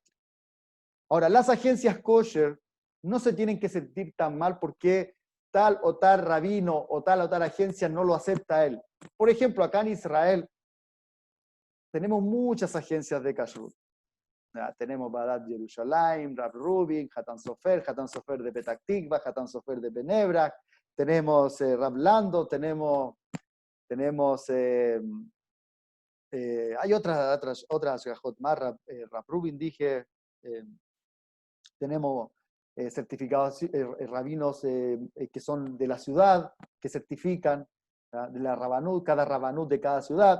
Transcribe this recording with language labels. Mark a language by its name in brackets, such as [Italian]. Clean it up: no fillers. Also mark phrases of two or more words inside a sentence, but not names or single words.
[Spanish] Ahora, las agencias kosher no se tienen que sentir tan mal porque tal o tal rabino o tal agencia no lo acepta a él. Por ejemplo, acá en Israel tenemos muchas agencias de kashrut. Tenemos Badat Yerushalayim, Rav Rubin, Hatan Sofer de Petah Tikva, Hatan Sofer de Benebrak, tenemos Rav Lando, tenemos hay otras más, Rav Rubin dije, tenemos certificados, rabinos que son de la ciudad, que certifican, de la Rabanut, cada Rabanut de cada ciudad.